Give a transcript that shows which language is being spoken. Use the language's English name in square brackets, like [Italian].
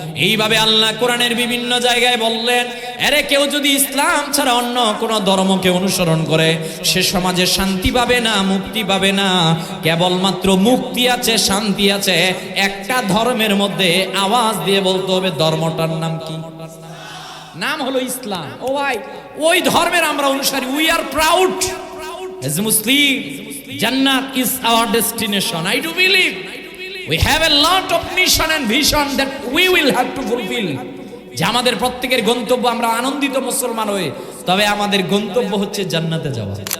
[Bangla] এইভাবে আল্লাহ কোরআনের বিভিন্ন জায়গায় বললেন, আরে কেউ যদি ইসলাম ছাড়া অন্য কোন ধর্মকে অনুসরণ করে সে সমাজে শান্তি পাবে না, মুক্তি পাবে না। কেবলমাত্র মুক্তি আছে, শান্তি আছে একটা ধর্মের মধ্যে। আওয়াজ দিয়ে বলতে হবে, ধর্মটার নাম কি? নাম হলো ইসলাম। ও ভাই, ওই ধর্মের আমরা অনুসারী। [English] We are proud as Muslim. Jannah is our destination. I do believe we have a lot of mission and vision that we will have to fulfill. [Bangla] যে আমাদের প্রত্যেকের গন্তব্য, আমরা আনন্দিত মুসলমান হয়ে, তবে আমাদের গন্তব্য হচ্ছে জান্নাতে যাওয়া।